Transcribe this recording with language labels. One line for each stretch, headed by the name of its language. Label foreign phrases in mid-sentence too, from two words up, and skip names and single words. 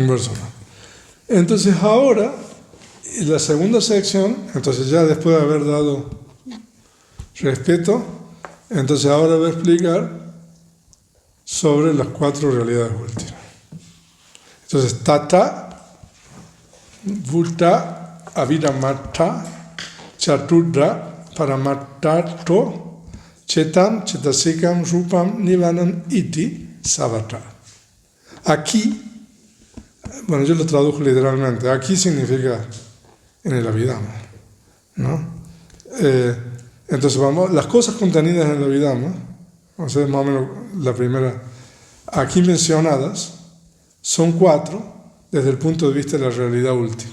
Spanish: Un verso más. Entonces ahora, la segunda sección, entonces ya después de haber dado respeto, entonces ahora voy a explicar sobre las 4 realidades últimas. Entonces,
Pali: Tata, Vuta, Abhidhammata, Chaturdra, Paramattato, Chetam, Chetasikam, Rupam, Nivanam, Iti, Savata.
Spanish: Aquí, bueno, yo lo tradujo literalmente, aquí significa en el Abhidhamma, ¿no? Entonces vamos, las cosas contenidas en el Abhidhamma, vamos a ver más o menos la primera, aquí mencionadas, son 4 desde el punto de vista de la realidad última.